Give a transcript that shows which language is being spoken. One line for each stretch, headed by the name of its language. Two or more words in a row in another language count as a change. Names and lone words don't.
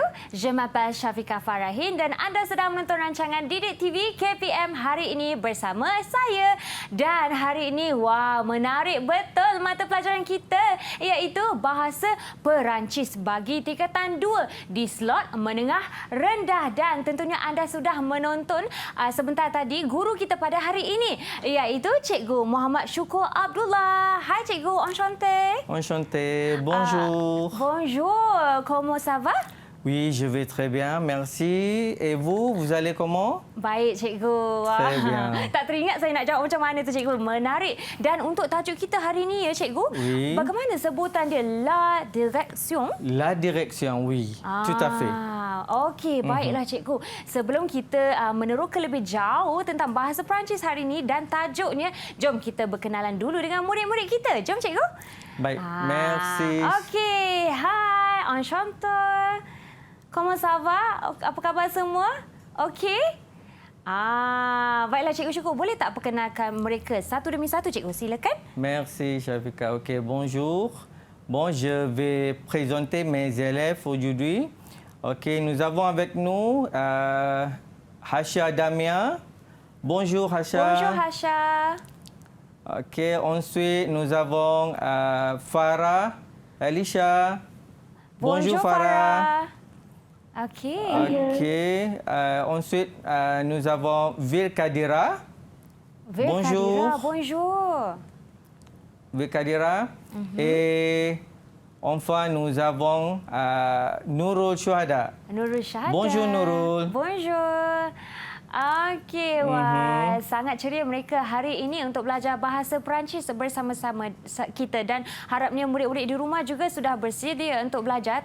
Malay: Je m'appelle Syafiqah Farahin dan anda sedang menonton rancangan Didik TV KPM hari ini bersama saya. Dan hari ini, wah, menarik betul mata pelajaran kita, iaitu Bahasa Perancis bagi tingkatan 2 di slot menengah rendah. Dan tentunya anda sudah menonton sebentar tadi guru kita pada hari ini, iaitu Cikgu Muhammad Syukur Abdullah. Hai Cikgu,
French: enchanté. Enchanté, bonjour. Bonjour, comment ça va? Oui, je vais très bien, merci. Et vous allez comment?
Malay: Baik, Cikgu. Wah.
French: Très bien.
Malay: Tak teringat saya nak jawab macam mana tu, Cikgu. Menarik. Dan untuk tajuk kita hari ini, ya, Cikgu,
French: Oui.
Malay: bagaimana sebutan dia?
French: La direction? La direction, oui, tout à fait.
Malay: Okey, baiklah, Cikgu. Sebelum kita meneroka lebih jauh tentang bahasa Perancis hari ini dan tajuknya, jom kita berkenalan dulu dengan murid-murid kita. Jom, Cikgu. Baik, merci. Okey, hai,
French: enchanté. Comment ça va?
Malay: Apa khabar semua? Okey? Baiklah, Cikgu Syukur. Boleh tak perkenalkan mereka satu demi satu, Cikgu? Silakan.
French: Merci, Shafika. OK, bonjour. Bon, je vais présenter mes élèves aujourd'hui. OK, nous avons avec nous Hasha Damia. Bonjour, Hasha. Bonjour, Hasha. OK, ensuite, nous avons Farah, Elisha. Bonjour, Farah. Okey. OK, ensuite, nous avons Vilkadira. Bonjour. Bonjour. Vilkadira. Et enfin, nous avons Nurul Syuhada. Nurul Syahada. Bonjour, Nurul. Bonjour.
Malay: Okey, wah, sangat ceria mereka hari ini untuk belajar bahasa Perancis bersama-sama kita dan harapnya murid-murid di rumah juga sudah bersedia untuk belajar.